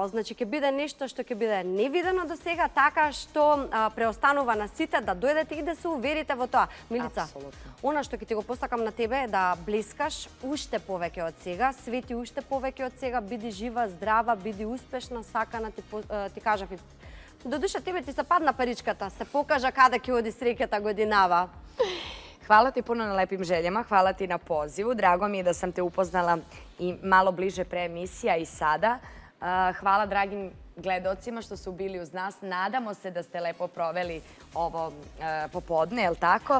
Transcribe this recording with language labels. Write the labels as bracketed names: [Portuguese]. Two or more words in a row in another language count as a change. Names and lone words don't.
[Macedonian] Значи, ќе биде нешто што ќе биде невидено до сега, така што преостанува на сите да дојдете и да се уверите во тоа. Милица, она што ќе ти го посакам на тебе е да блескаш уште повеќе од сега, свети уште повеќе од сега, биди жива, здрава, биди успешна, сакана, ти кажав и додуша тебе ти се падна паричката, се покажа каде ќе оди среќата годинава. [Serbian] Hvala ti puno na lepim željama, hvala ti na pozivu. Drago mi je da sam te upoznala i malo bliže pre emisija i sada. Hvala dragim gledocima što su bili uz nas. Nadamo se da ste lepo proveli ovo popodne, je li tako?